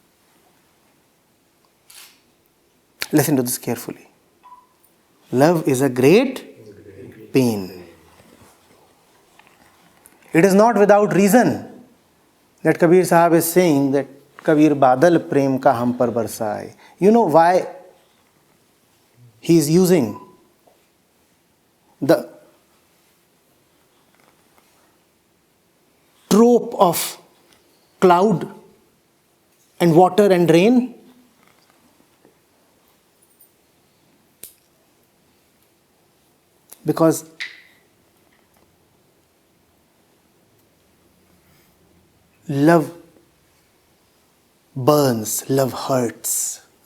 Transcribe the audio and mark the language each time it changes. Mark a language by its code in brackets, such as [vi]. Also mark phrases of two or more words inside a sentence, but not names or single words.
[en] Listen to this carefully. Love is a great pain. It is not without reason that Kabir Sahib is saying that Kabir [hi] बादल प्रेम का हम पर बरसाए. [en] You know why he is using the trope of cloud and water and rain? Because love burns, love hurts.